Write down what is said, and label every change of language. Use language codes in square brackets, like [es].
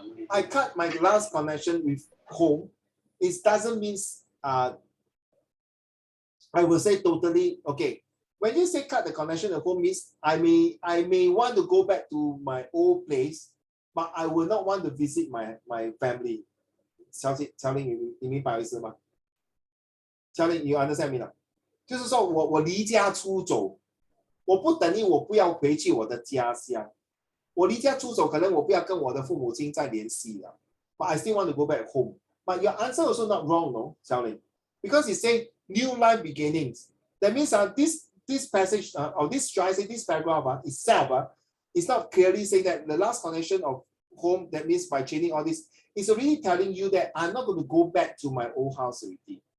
[en] I cut my last connection with home. It doesn't mean I will say totally okay. When you say cut the connection at home means I may want to go back to my old place, but I will not want to visit my family. [zh] 小林，你明白我意思吗？ [en] 小林，you understand me [zh] 了？就是说我离家出走，我不等于我不要回去我的家乡。我离家出走，可能我不要跟我的父母亲再联系了。 [en] But I still want to go back home. But your answer also not wrong, no, Xiaolin, because it say new life beginnings. That means this passage or this paragraph itself is not clearly saying that the last connection of home. That means by changing all this, it's already telling you that I'm not going to go back to my old house already.